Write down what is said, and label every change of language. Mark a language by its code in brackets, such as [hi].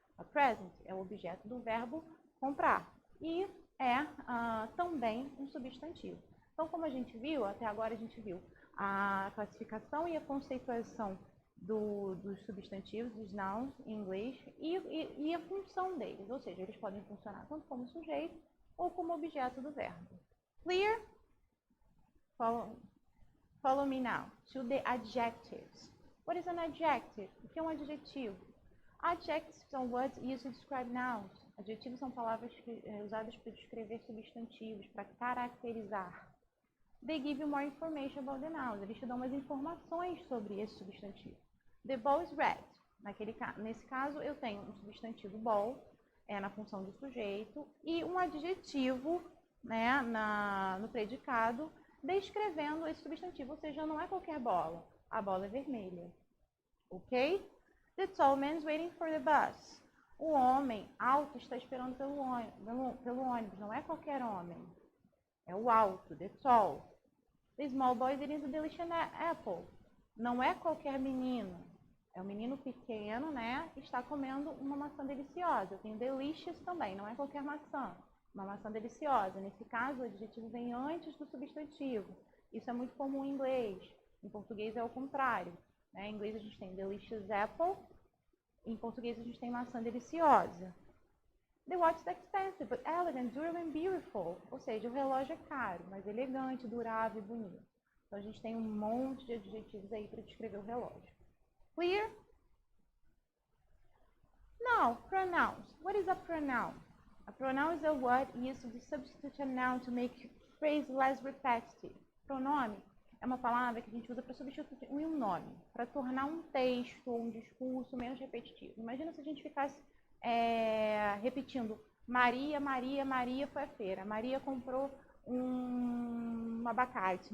[pt] A present é o objeto do verbo comprar. E é também um substantivo. Então, como a gente viu, até agora a gente viu a classificação e a conceituação dos substantivos, dos nouns em inglês, e a função deles. Ou seja, eles podem funcionar tanto como sujeito ou como objeto do verbo. [en] Clear? Follow me now to the adjectives. What is an adjective? [pt] O que é um adjetivo? [en] Adjectives são words used to describe nouns. [pt] Adjetivos são palavras usadas para descrever substantivos, para caracterizar. [en] They give you more information about the nouns. [pt] Eles te dão mais informações sobre esse substantivo. [en] The ball is red. [pt] Nesse caso, eu tenho um substantivo ball, na função do sujeito, e um adjetivo, né, no predicado, descrevendo esse substantivo, ou seja, não é qualquer bola. A bola é vermelha. Ok? [en] The tall man is waiting for the bus. [pt] O homem alto está esperando pelo ônibus. Não é qualquer homem. É o alto, the tall. [en] The small boy is eating a delicious apple. [pt] Não é qualquer menino. É um menino pequeno, né? Está comendo uma maçã deliciosa. Eu tenho delicious também, não é qualquer maçã. Uma maçã deliciosa. Nesse caso, o adjetivo vem antes do substantivo. Isso é muito comum em inglês. Em português é o contrário. Né? Em inglês a gente tem delicious apple. Em português a gente tem maçã deliciosa. [en] The watch is expensive, but elegant, durable and beautiful. [pt] Ou seja, o relógio é caro, mas elegante, durável e bonito. Então a gente tem um monte de adjetivos aí para descrever o relógio. [en] Clear? Now, pronouns. What is a pronoun? A pronoun is a word used to substitute a noun to make phrase less repetitive. [pt] Pronome é uma palavra que a gente usa para substituir um nome, para tornar um texto ou um discurso menos repetitivo. Imagina se a gente ficasse repetindo Maria, Maria, Maria foi à feira. Maria comprou um abacate.